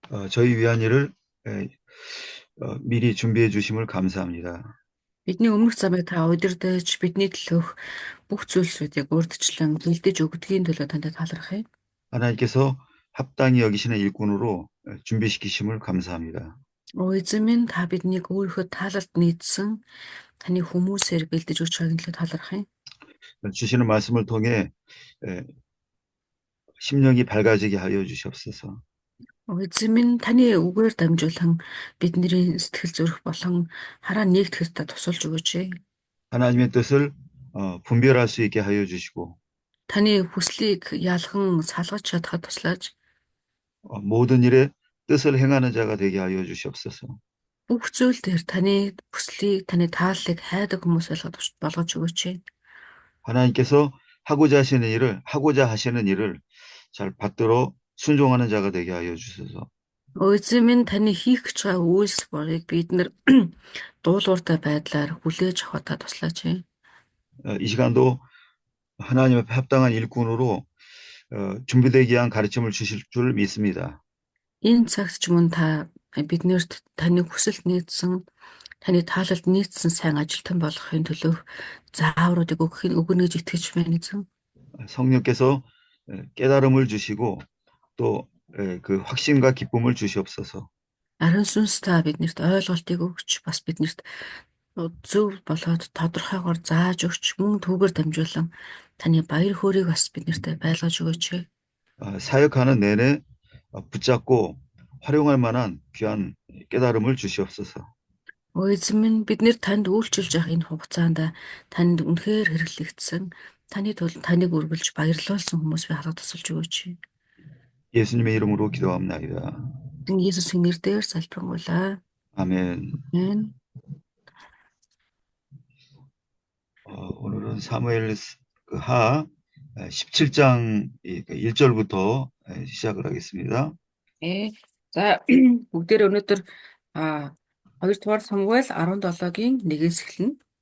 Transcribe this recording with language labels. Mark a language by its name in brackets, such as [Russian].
[Korean] 저희 위한 일을 에, 미리 준비해 주심을 감사합니다. [Mongolian] бидний өмнөх замыг та удирдах бидний төлөөх бүх зүйлсүүдийг урьдчилан бэлдэж өгдгийн төлөө танд талархъя. [Korean] 하나님께서 합당히 여기시는 일꾼으로 준비시키심을 감사합니다. [Mongolian] Эзэн минь та биднийг өөрийнхөө таалалд нийцсэн таны хүмүүсээр бэлдэж өгч байгааг төлөө талархъя. [Korean] 주시는 말씀을 통해 에, 심령이 밝아지게 하여 주시옵소서. [Mongolian] Эзэн минь таны үгээр дамжуулан бидний сэтгэл зүрх болон хараа нэгтгэхэд та тусалж өгөөч. [Korean] 하나님의 뜻을 분별할 수 있게 하여 주시고 [Mongolian] Таны хүслийг ялхан салгаж чадхад туслаач. [Korean] 모든 일에 뜻을 행하는 자가 되게 하여 주시옵소서. [Mongolian] Бүх зүйл дээр таны хүслийг, таны тааллыг хайдаг хүмүүс болгож өгөөч. [Korean] 하나님께서 하고자 하시는 일을 잘 받들어 순종하는 자가 되게 하여 주소서. [Mongolian] Эзэн минь таны хийх гэж байгаа үйлс борыг бид нар дуулууртай байдлаар хүлээж авахад туслаач. [Korean] 이 시간도 하나님 앞에 합당한 일꾼으로 준비되기 위한 가르침을 주실 줄 믿습니다. [Mongolian] Энэ цагт ч мөн та биднэрт таны хүсэлт нийцсэн, таны таалалд нийцсэн сайн ажилтан болохын төлөө заавруудыг өгнө гэж итгэж байна эзэн. [Korean] 성령께서 깨달음을 주시고 또 그 확신과 기쁨을 주시옵소서. [Mongolian] Ариун сүнс та биднэрт ойлголтыг өгч, бас биднэрт зөв болоод тодорхойгоор зааж өгч, мөн түүгээр дамжуулан таны баяр хөөргийг бас биднэрт байлгаж өгөөч. [Korean] 사역하는 내내 붙잡고 활용할 만한 귀한 깨달음을 주시옵소서. [Mongolian] Эзэн минь биднэр танд үйлчилж явах энэ хугацаанд танд үнэхээр хэрэглэгдсэн таны тулд таныг үргэлж баярлуулсан хүмүүс би хараад тусалж өгөөч. [Korean] 예수님의 이름으로 기도합니다. [Mongolian] Есүсийн нэрээр залбирanгуйлаа. [Korean] 아멘. [Mongolian] Амен. [Korean] 오늘은 사무엘 하 17장 1절부터 시작을 하겠습니다. [Mongolian] За бүгдээр өнөөдөр 2 дугаар Самуэль 17-гийн 1-ээс эхэлнэ.